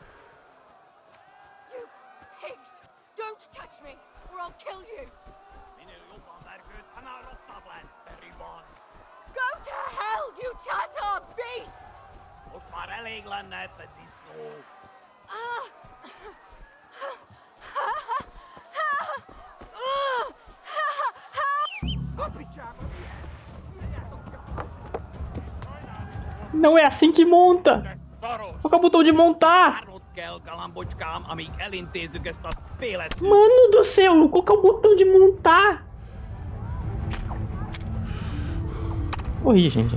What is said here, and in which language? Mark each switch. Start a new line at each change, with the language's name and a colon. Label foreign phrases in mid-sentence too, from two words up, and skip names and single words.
English: You pigs! Don't touch me, or I'll kill you!
Hungarian: Minél jobban vergődsz, annál rosszabb lesz, te ribanc!
English: Go to hell, you Tatar beast!
Hungarian: Most már elég lenne ebben disznó. A picsába mi ez? Írjátok ki a...
Portuguese: Não é assim que monta! Qual que é o botão de montar?
Hungarian: Várnod kell, galambocskám, amíg elintézzük ezt a féleszű...
Portuguese: Mano do céu, qual que é o botão de montar? Morri, gente.